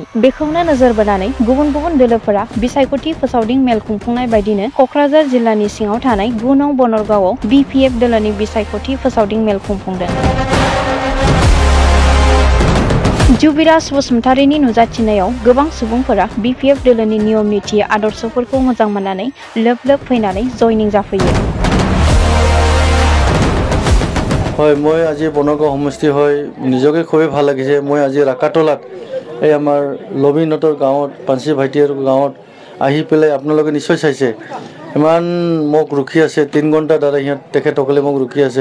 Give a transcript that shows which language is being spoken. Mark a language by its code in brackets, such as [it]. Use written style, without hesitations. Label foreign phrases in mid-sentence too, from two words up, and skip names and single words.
[brx] बेखौनो नोजोर बोनानै गुबुन गुबुन दोलोफोरा बिसायख'थि फोसावदिं मेल खुंफुंनाय बायदिनो क'क्राझार जिल्लानि सिङाव थानाय 9 नं बनरगावआव BPF दोलोनि बिसायख'थि फोसावदिं मेल खुंफुंदों। जुबिराज बसुमतारीनि नुजाथिनायाव गोबां सुबुंफोरा BPF दोलोनि नियम नीति आदर्शफोरखौ मोजां मोननानै लोब लोब फैनानै जयनिं जाफैयो। [as] হয়, মই আজি বনগাঁও সমষ্টি হয় নিজকে খুবেই ভাল লাগিছে। মই আজি ৰাকাতলাত এই আমাৰ লবিনহঁতৰ গাঁৱত পাঞ্চি ভাইটিৰ গাঁৱত আহি পেলাই আপোনালোকে নিশ্চয় চাইছে ইমান মোক ৰখি আছে 3 ঘণ্টা দ্বাৰা তেখেতসকলে মোক ৰখি আছে।